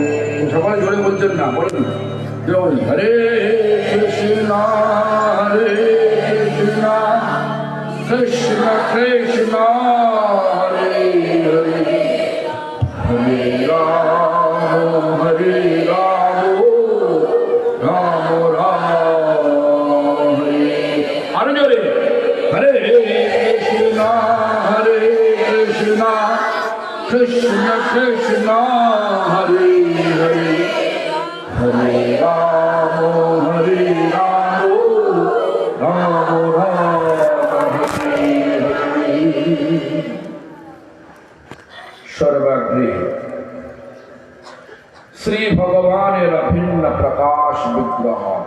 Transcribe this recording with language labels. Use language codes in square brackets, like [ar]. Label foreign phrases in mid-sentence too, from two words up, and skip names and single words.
[bn] সবাই জোরে বলছেন না, বলুন হরে কৃষ্ণ কৃষ্ণ কৃষ্ণ হরে হরে হরে রাম রাম রাম হরে। আরো জোরে হরে কৃষ্ণ কৃষ্ণ কৃষ্ণ হরে হরে হরে রাম রাম রাম সর্বগৃহ শ্রী ভগবানের অভিন্ন প্রকাশ বিগ্রহ